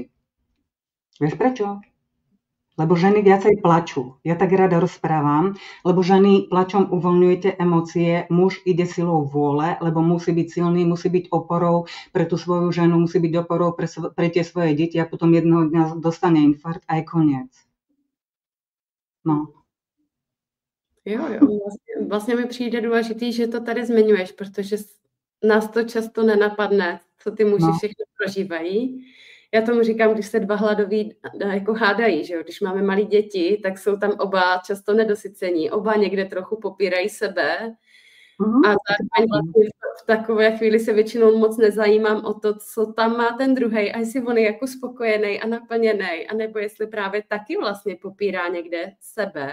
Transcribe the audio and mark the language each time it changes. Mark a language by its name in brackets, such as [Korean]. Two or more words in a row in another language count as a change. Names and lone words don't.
[Slovak] Vieš prečo? Lebo ženy viacej plačú. Ja tak rada rozprávam, lebo ženy plačom uvoľňujete emócie, muž ide silou vôle, lebo musí byť silný, musí byť oporou pre tú svoju ženu, musí byť oporou pre tie svoje deti a potom jedného dňa dostane infarkt a je koniec. No. [Czech] Jo, vlastně mi přijde důležitý, že to tady zmiňuješ, protože nás to často nenapadne, co ty muži všechno prožívají. Já tomu říkám, když se dva hladoví jako hádají, že jo? Když máme malí děti, tak jsou tam oba často nedosycení, oba někde trochu popírají sebe a zároveň vlastně v takové chvíli se většinou moc nezajímám o to, co tam má ten druhej a jestli on je jako spokojený a naplněný, anebo jestli právě taky vlastně popírá někde sebe.